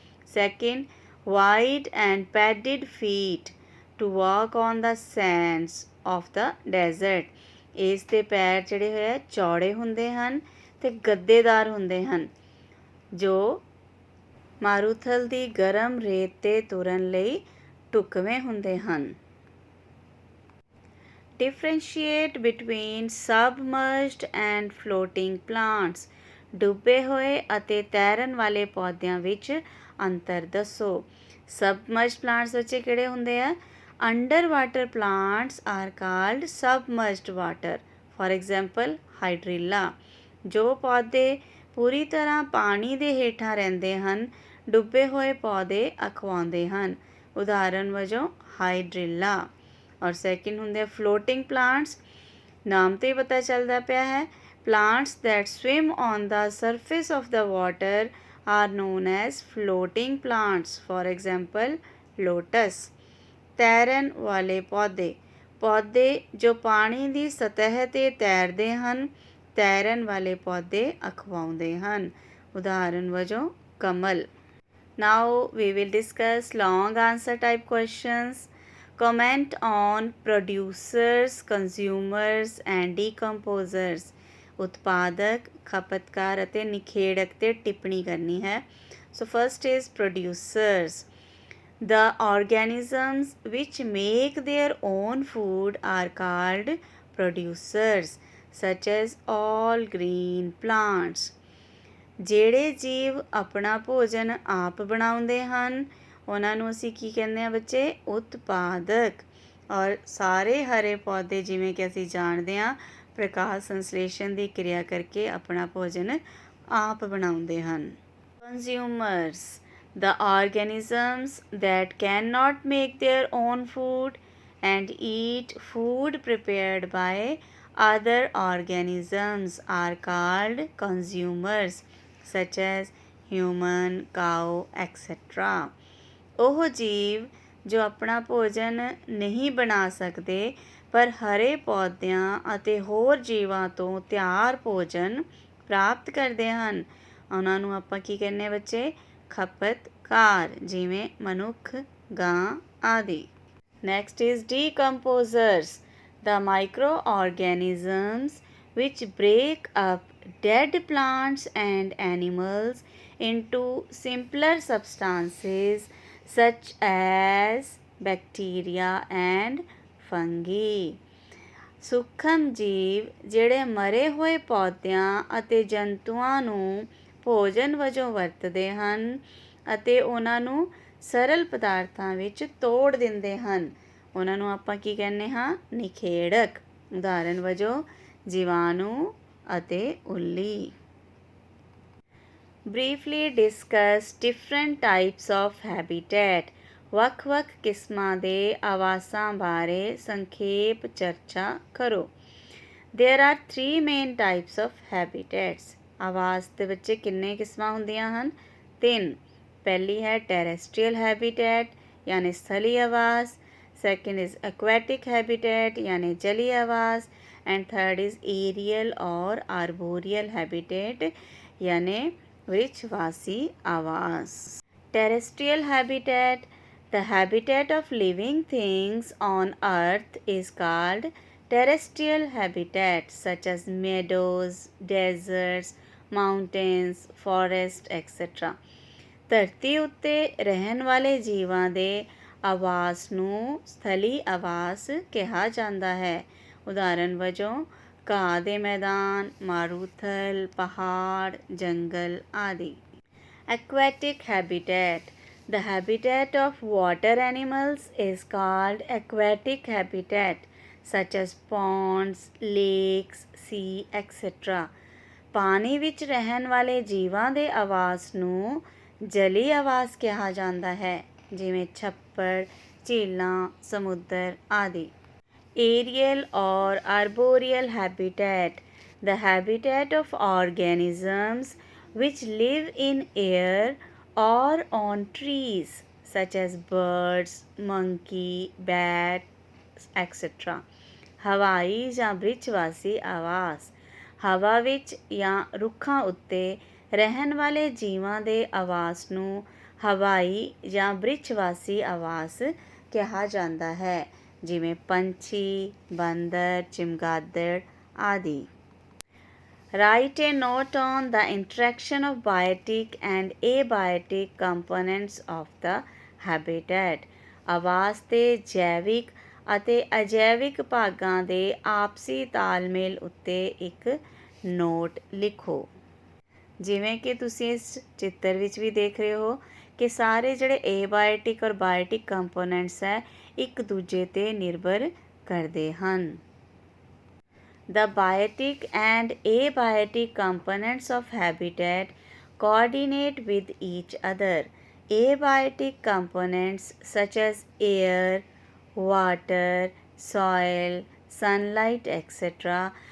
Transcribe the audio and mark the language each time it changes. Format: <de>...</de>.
<en>Second, wide and padded feet to walk on the sands of the desert.</en> <pa>ਇਸ ਦੇ ਪੈਰ ਜਿਹੜੇ ਹੋਏ ਚੌੜੇ ਹੁੰਦੇ ਹਨ ਅਤੇ ਗੱਦੇਦਾਰ ਹੁੰਦੇ ਹਨ, ਜੋ ਮਾਰੂਥਲ ਦੀ ਗਰਮ ਰੇਤ 'ਤੇ ਤੁਰਨ ਲਈ ਢੁਕਵੇਂ ਹੁੰਦੇ ਹਨ.</pa> <en>Differentiate between submerged and floating plants.</en> <pa>ਡੁੱਬੇ ਹੋਏ ਅਤੇ ਤੈਰਨ ਵਾਲੇ ਪੌਦਿਆਂ ਵਿੱਚ ਅੰਤਰ ਦੱਸੋ.</pa> <en>submerged plants</en> <pa>ਬੱਚੇ ਕਿਹੜੇ ਹੁੰਦੇ ਆ?</pa> <en>Under water plants are called submerged water. For example hydrilla.</en> <pa>ਜੋ ਪੌਦੇ ਪੂਰੀ ਤਰ੍ਹਾਂ ਪਾਣੀ ਦੇ ਹੇਠਾਂ ਰਹਿੰਦੇ ਹਨ, ਡੁੱਬੇ ਹੋਏ ਪੌਦੇ ਅਖਵਾਉਂਦੇ ਹਨ. ਉਦਾਹਰਨ ਵਜੋਂ ਹਾਈਡ੍ਰਿਲਾ. ਔਰ ਸੈਕਿੰਡ ਹੁੰਦੇ ਆ</pa> <en>Floating plants.</en> <pa>ਨਾਮ ਤੋਂ ਹੀ ਪਤਾ ਚੱਲਦਾ ਪਿਆ ਹੈ,</pa> <en>plants that swim on the surface of the water are known as floating plants. For example, lotus.</en> <pa>ਤੈਰਨ ਵਾਲੇ ਪੌਦੇ, ਪੌਦੇ ਜੋ ਪਾਣੀ ਦੀ ਸਤਹ 'ਤੇ ਤੈਰਦੇ ਹਨ, ਤੈਰਨ ਵਾਲੇ ਪੌਦੇ ਅਖਵਾਉਂਦੇ ਹਨ. ਉਦਾਹਰਨ ਵਜੋਂ ਕਮਲ.</pa> <en>Now we will discuss long answer type questions. Comment on producers, consumers and decomposers.</en> <pa>ਉਤਪਾਦਕ, ਖਪਤਕਾਰ ਅਤੇ ਨਿਖੇੜਕ 'ਤੇ ਟਿੱਪਣੀ ਕਰਨੀ ਹੈ.</pa> <en>So first is producers. The organisms which make their own food are called producers, such as all green plants.</en> <pa>ਜਿਹੜੇ ਜੀਵ ਆਪਣਾ ਭੋਜਨ ਆਪ ਬਣਾਉਂਦੇ ਹਨ ਉਹਨਾਂ ਨੂੰ ਅਸੀਂ ਕੀ ਕਹਿੰਦੇ ਹਾਂ ਬੱਚੇ? ਉਤਪਾਦਕ। ਔਰ ਸਾਰੇ ਹਰੇ ਪੌਦੇ ਜਿਵੇਂ ਕਿ ਅਸੀਂ ਜਾਣਦੇ ਹਾਂ ਪ੍ਰਕਾਸ਼ ਸੰਸਲੇਸ਼ਨ ਦੀ ਕਿਰਿਆ ਕਰਕੇ ਆਪਣਾ ਭੋਜਨ ਆਪ ਬਣਾਉਂਦੇ ਹਨ।</pa> <en>Consumers, the organisms that cannot make their own food and eat food prepared by other organisms are called consumers, such as human, cow, etc.</en> <pa>ਉਹ ਜੀਵ ਜੋ ਆਪਣਾ ਭੋਜਨ ਨਹੀਂ ਬਣਾ ਸਕਦੇ ਪਰ ਹਰੇ ਪੌਦਿਆਂ ਅਤੇ ਹੋਰ ਜੀਵਾਂ ਤੋਂ ਤਿਆਰ ਭੋਜਨ ਪ੍ਰਾਪਤ ਕਰਦੇ ਹਨ ਉਹਨਾਂ ਨੂੰ ਆਪਾਂ ਕੀ ਕਹਿੰਦੇ ਬੱਚੇ? ਖਪਤਕਾਰ, ਜਿਵੇਂ ਮਨੁੱਖ, ਗਾਂ ਆਦਿ।</pa> <en>Next is decomposers, the microorganisms which break up dead plants and animals into simpler substances such as bacteria and fungi.</en> <pa>ਸੂਖਮ ਜੀਵ ਜਿਹੜੇ ਮਰੇ ਹੋਏ ਪੌਦਿਆਂ ਅਤੇ ਜੰਤੂਆਂ ਨੂੰ ਭੋਜਨ ਵਜੋਂ ਵਰਤਦੇ ਹਨ ਅਤੇ ਉਹਨਾਂ ਨੂੰ ਸਰਲ ਪਦਾਰਥਾਂ ਵਿੱਚ ਤੋੜ ਦਿੰਦੇ ਹਨ ਉਹਨਾਂ ਨੂੰ ਆਪਾਂ ਕੀ ਕਹਿੰਦੇ ਹਾਂ? ਨਿਖੇੜਕ। ਉਦਾਹਰਨ ਵਜੋਂ ਜੀਵਾਣੂ ਅਤੇ ਉੱਲੀ।</pa> <en>Briefly discuss different types of habitat.</en> <pa>ਵੱਖ-ਵੱਖ ਕਿਸਮਾਂ ਦੇ ਆਵਾਸਾਂ ਬਾਰੇ ਸੰਖੇਪ ਚਰਚਾ ਕਰੋ।</pa> <en>There are 3 main types of habitats.</en> <pa>ਆਵਾਸ ਦੇ ਵਿੱਚ ਕਿੰਨੇ ਕਿਸਮਾਂ ਹੁੰਦੀਆਂ ਹਨ? 3। ਪਹਿਲੀ ਹੈ</pa> <en>terrestrial habitat</en> <pa>ਯਾਨੀ ਸਥਲੀ ਆਵਾਸ,</pa> <en>second is aquatic habitat</en> <pa>ਯਾਨੀ ਜਲੀ ਆਵਾਸ,</pa> <en>and third is aerial or arboreal habitat</en> <pa>ਯਾਨੀ ਵ੍ਰਿਛਵਾਸੀ ਆਵਾਸ।</pa> <en>Terrestrial habitat, the habitat of living things on earth is called terrestrial habitat, such as meadows, deserts, mountains, forests, etc.</en> <pa>ਧਰਤੀ ਉੱਤੇ ਰਹਿਣ ਵਾਲੇ ਜੀਵਾਂ ਦੇ ਆਵਾਸ ਨੂੰ ਸਥਲੀ ਆਵਾਸ ਕਿਹਾ ਜਾਂਦਾ ਹੈ। ਉਦਾਹਰਨ ਵਜੋਂ ਘਾਹ ਦੇ ਮੈਦਾਨ, ਮਾਰੂਥਲ, ਪਹਾੜ, ਜੰਗਲ ਆਦਿ।</pa> <en>Aquatic habitat, the habitat of water animals is called aquatic habitat, such as ponds, lakes, sea, etc.</en> <pa>ਪਾਣੀ ਵਿੱਚ ਰਹਿਣ ਵਾਲੇ ਜੀਵਾਂ ਦੇ ਆਵਾਸ ਨੂੰ ਜਲੀ ਆਵਾਸ ਕਿਹਾ ਜਾਂਦਾ ਹੈ, ਜਿਵੇਂ ਛੱਪੜ, ਝੀਲਾਂ, ਸਮੁੰਦਰ ਆਦਿ।</pa> <en>Aerial or arboreal habitat, the habitat of organisms which live in air or on trees, such as birds, monkey, bats, etc.</en> <pa>ਹਵਾਈ ਜਾਂ ਬ੍ਰਿਛਵਾਸੀ ਆਵਾਸ, ਹਵਾ ਵਿੱਚ ਜਾਂ ਰੁੱਖਾਂ ਉੱਤੇ ਰਹਿਣ ਵਾਲੇ ਜੀਵਾਂ ਦੇ ਆਵਾਸ ਨੂੰ ਹਵਾਈ ਜਾਂ ਬ੍ਰਿਛਵਾਸੀ ਆਵਾਸ ਕਿਹਾ ਜਾਂਦਾ ਹੈ, ਜਿਵੇਂ ਪੰਛੀ, ਬਾਂਦਰ, ਚਮਗਾਦੜ ਆਦਿ।</pa> <en>Write a note on the interaction of biotic and abiotic components of the habitat.</en> <pa>ਆਵਾਸ ਦੇ ਜੈਵਿਕ ਅਤੇ ਅਜੈਵਿਕ ਭਾਗਾਂ ਦੇ ਆਪਸੀ ਤਾਲਮੇਲ ਉੱਤੇ ਇੱਕ ਨੋਟ ਲਿਖੋ। ਜਿਵੇਂ ਕਿ ਤੁਸੀਂ ਇਸ ਚਿੱਤਰ ਵਿੱਚ ਵੀ ਦੇਖ ਰਹੇ ਹੋ ਕਿ ਸਾਰੇ ਜਿਹੜੇ</pa> <en>abiotic ਔਰ biotic components</en> <pa>ਹੈ ਇੱਕ ਦੂਜੇ 'ਤੇ ਨਿਰਭਰ ਕਰਦੇ ਹਨ।</pa> <en>The biotic and abiotic components of habitat coordinate with each other. Abiotic components such as air, water, soil, sunlight, etc.</en>